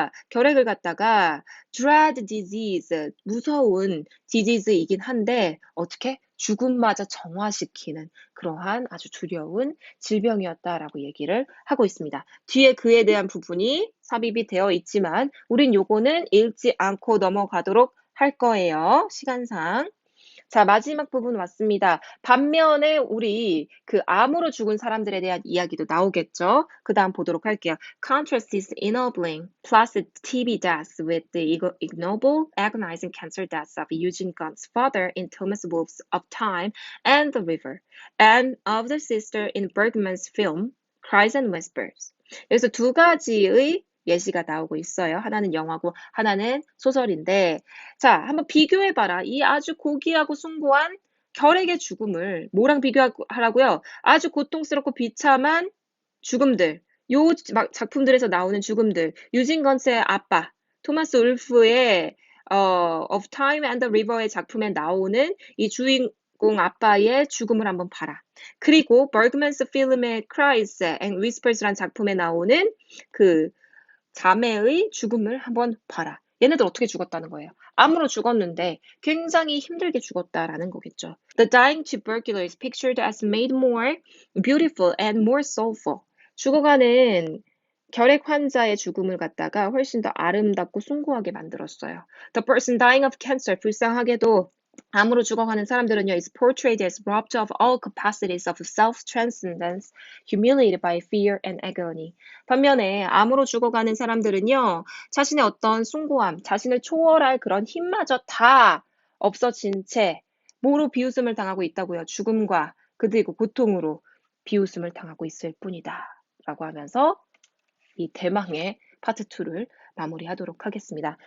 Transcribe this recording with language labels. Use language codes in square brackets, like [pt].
[ko] 결핵을 갖다가 [en] dread disease, [ko] 무서운 disease이긴 한데 어떻게 죽음마저 정화시키는 그러한 아주 두려운 질병이었다라고 얘기를 하고 있습니다. 뒤에 그에 대한 부분이 삽입이 되어 있지만 우린 요거는 읽지 않고 넘어가도록 할 거예요. 시간상. 자, 마지막 부분 왔습니다. 반면에 우리 그 암으로 죽은 사람들에 대한 이야기도 나오겠죠. 그 다음 보도록 할게요. [en] Contrast is ennobling placid TB deaths with the ignoble, agonizing cancer deaths of Eugene Gunn's father in Thomas Wolfe's Of Time and the River, and of the sister in Bergman's film Cries and Whispers. [ko] 여기서 두 가지의 예시가 나오고 있어요. 하나는 영화고 하나는 소설인데 자, 한번 비교해봐라. 이 아주 고귀하고 숭고한 결핵의 죽음을 뭐랑 비교하라고요? 아주 고통스럽고 비참한 죽음들. 요 작품들에서 나오는 죽음들. 유진 건스의 아빠, 토마스 울프의 Of Time and the River의 작품에 나오는 이 주인공 아빠의 죽음을 한번 봐라. 그리고 버그맨스 필름의 Cries and Whispers라는 작품에 나오는 그 자매의 죽음을 한번 봐라. 얘네들 어떻게 죽었다는 거예요? 암으로 죽었는데 굉장히 힘들게 죽었다라는 거겠죠. [en] The dying tubercular is pictured as made more beautiful and more soulful. [ko] 죽어가는 결핵 환자의 죽음을 갖다가 훨씬 더 아름답고 숭고하게 만들었어요. [en] The person dying of cancer, [ko] 불쌍하게도 암으로 죽어가는 사람들은요, [en] is portrayed as robbed of all capacities of self-transcendence, humiliated by fear and agony. [ko] 반면에 암으로 죽어가는 사람들은요, 자신의 어떤 숭고함, 자신을 초월할 그런 힘마저 다 없어진 채 뭐로 비웃음을 당하고 있다고요? 죽음과 그리고 고통으로 비웃음을 당하고 있을 뿐이다. 라고 하면서 이 대망의 파트 2를 마무리하도록 하겠습니다.